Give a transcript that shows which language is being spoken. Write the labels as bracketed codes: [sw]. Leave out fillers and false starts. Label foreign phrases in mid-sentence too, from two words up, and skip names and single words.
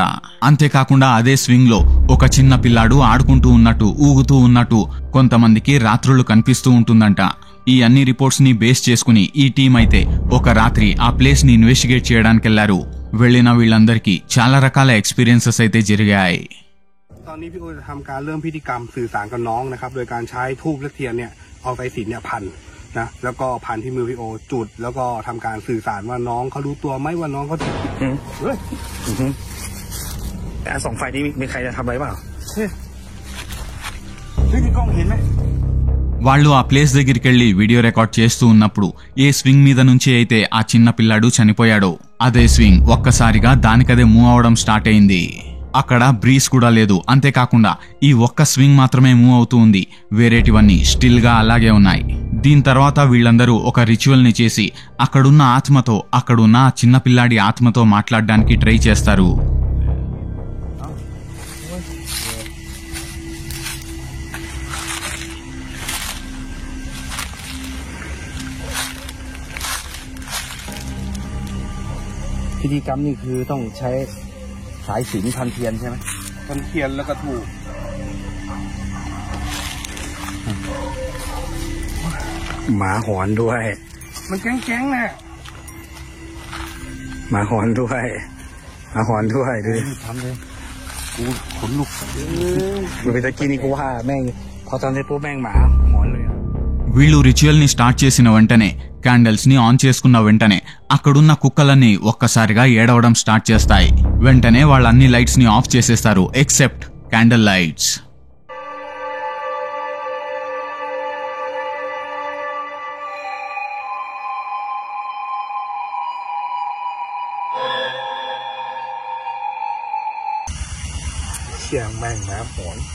[te] అంతేకాకుండా అదే స్వింగ్ లో ఒక చిన్న పిల్లాడు ఆడుకుంటూ ఉన్నట్టు, ఊగుతూ ఉన్నట్టు కొంతమందికి రాత్రులు కనిపిస్తూ ఉంటుందంట. ఈ అన్ని రిపోర్ట్స్ ని బేస్ చేసుకుని ఈ టీం అయితే ఒక రాత్రి ఆ ప్లేస్ ని ఇన్వెస్టిగేట్ చేయడానికి వెళ్లారు. వెళ్లిన వీళ్ళందరికీ చాలా రకాల ఎక్స్పీరియన్సెస్ అయితే జరిగాయి. [th] ตอนนี้พี่โอจะทำการเริ่มพิธีกรรมสื่อสารกับน้องนะครับโดยการใช้ธูปและเทียนเนี่ยเอาสายสิญจน์เนี่ยพันนะแล้วก็พันที่มือพี่โอจุดแล้วก็ทำการสื่อสารว่าน้องเขารู้ตัวไหมว่าน้องเขาถูกเฮ้ยแต่ส่องไฟนี้มีใครจะทำอะไรเปล่าพี่กล้องเห็นไหม [te] వాళ్ళు ఆ ప్లేస్ దగ్గరికి వెళ్లి [en] video record [te] చేస్తూ ఉన్నప్పుడు ఏ స్వింగ్ మీద నుంచి అయితే ఆ చిన్న పిల్లాడు చనిపోయాడో అదే స్వింగ్ ఒక్కసారిగా దానికదే మూవ్ అవడం స్టార్ట్ అయింది. అక్కడ బ్రీజ్ కూడా లేదు. అంతేకాకుండా ఈ ఒక్క స్వింగ్ మాత్రమే మూవ్ అవుతూ ఉంది. వేరేటివన్నీ స్టిల్ గా అలాగే ఉన్నాయి. దీని తర్వాత వీళ్ళందరూ ఒక రిచువల్ ని చేసి అక్కడున్న ఆత్మతో, అక్కడున్న ఆ చిన్న పిల్లాడి ఆత్మతో మాట్లాడడానికి ట్రై చేస్తారు. [th] พิธีกรรมนี่คือต้องใช้สายสิญจน์พันเทียนใช่ไหม พันเทียนแล้วก็ถูกหมาหอนด้วยมันแก๊งๆน่ะหมาหอนด้วยหมาหอนด้วยดูดิทำเลยกูขนลุกมันเป็นตะกี้นี่กูว่าแม่งพอทำเสร็จปุ๊บแม่งหมาหอนเลย. [te] వీళ్ళు రిచువల్ ని స్టార్ట్ చేసిన వెంటనే, క్యాండిల్స్ ని ఆన్ చేసుకున్న వెంటనే అక్కడున్న కుక్కలన్నీ ఒక్కసారిగా ఏడవడం స్టార్ట్ చేస్తాయి. వెంటనే వాళ్ళన్ని లైట్స్ ని ఆఫ్ చేసేస్తారు [en] except candle lights. [th] แม่งหมาหอน